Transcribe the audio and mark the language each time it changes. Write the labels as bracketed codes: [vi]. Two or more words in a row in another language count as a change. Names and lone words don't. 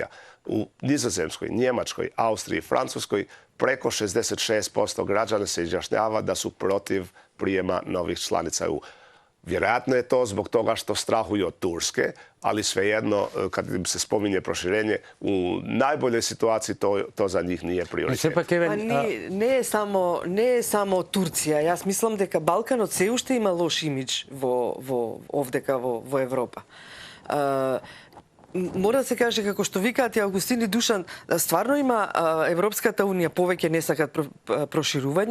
[hr] U Nizozemskoj, Njemačkoj, Austriji, Francuskoj preko 66% građana se izjašnjava da su protiv prijema novih članica EU. Vjerojatno je to zbog toga što strahuju od Turske, ali svejedno, kad im se spominje proširenje, u najboljoj situaciji to za njih nije prioritet. [mk] Не е само Турција. Јас мислам дека Балканот се уште има лош имидж овдека во Европа. Мора да се каже, како што викаат и Августин и Душан, стварно има Европската унија повеќе не сакат проширување.